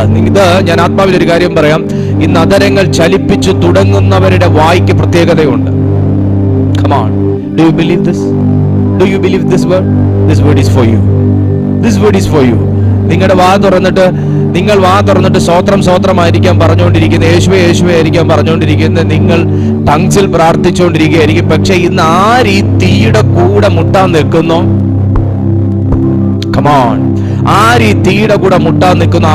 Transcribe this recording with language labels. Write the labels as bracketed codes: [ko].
[ml] ഇത് ഞാൻ ആത്മാവിൽ ഒരു കാര്യം പറയാം. ഇന്ന് അധരങ്ങൾ ചലിപ്പിച്ചു തുടങ്ങുന്നവരുടെ വായ്ക്ക് പ്രത്യേകതയുണ്ട്. [en] Come on, do you believe this? Do you believe this word? This word is for you. This word is for you. [ml] നിങ്ങളുടെ നിങ്ങൾ വാ തുറന്നിട്ട് സ്വോത്രമായിരിക്കാം പറഞ്ഞുകൊണ്ടിരിക്കുന്നത്, യേശുവേ യേശുവേ ആയിരിക്കാം പറഞ്ഞുകൊണ്ടിരിക്കുന്നത്, നിങ്ങൾ ടങ്സിൽ പ്രാർത്ഥിച്ചുകൊണ്ടിരിക്കുകയായിരിക്കും. പക്ഷെ ഇന്ന് ആര് ഈ തീയുടെ കൂടെ മുട്ടാൻ നിൽക്കുന്നു? Come on, ആര് ഈ തീയുടെ കൂടെ മുട്ടാൻ നിൽക്കുന്നു?